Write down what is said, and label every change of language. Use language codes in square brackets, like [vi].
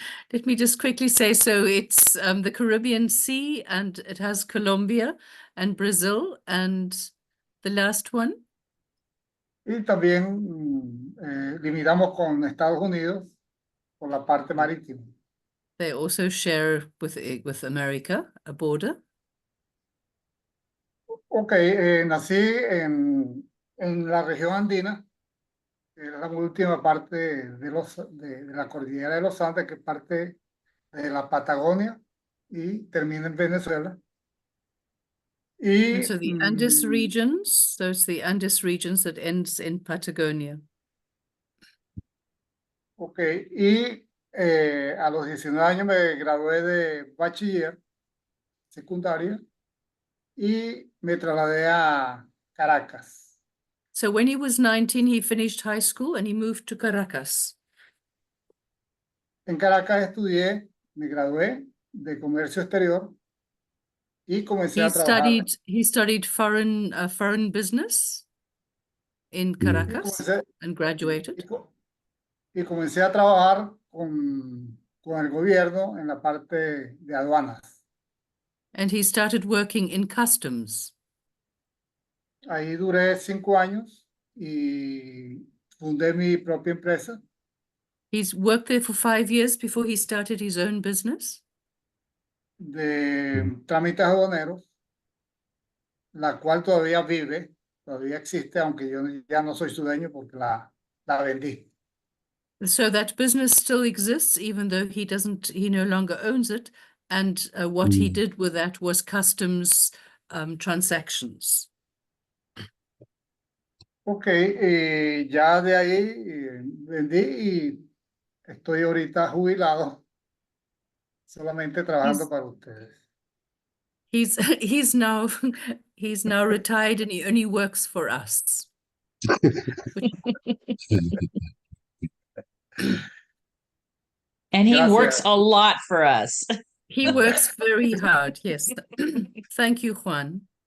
[en] Let me just quickly say, so it's the Caribbean Sea, and it has Colombia and Brazil, and the last one. [es] y también limitamos con Estados Unidos por la parte marítima. [en] They also share with America a border. [es] Ok, nací en la región andina, que es la última parte de la cordillera de los Andes, que es parte de la Patagonia y termina en Venezuela. Y [en] And so the Andes regions, so it's the Andes regions that ends in Patagonia. [es] ok, y a los 19 años me gradué de bachiller secundaria y me trasladé a Caracas. [en] So when he was 19, he finished high school and he moved to Caracas. [es] En Caracas estudié, me gradué de comercio exterior y comencé a trabajar. [en] He studied foreign business in Caracas and graduated. [es] Y comencé a trabajar con el gobierno en la parte de aduanas. [en] And he started working in customs. [es] Ahí duré 5 años y fundé mi propia empresa. [en] He's worked there for 5 years before he started his own business. [es] De trámites aduaneros, la cual todavía vive, todavía existe, aunque yo ya no soy su dueño porque la vendí. [en] So that business still exists, even though he no longer owns it. And what he did with that was customs transactions. [es] Ok, ya de ahí vendí y estoy ahorita jubilado, solamente trabajando para ustedes. [en] He's now retired and he only works for us. And he [es] Gracias. [en] works a lot for us. He works very hard, yes. Thank you, Juan.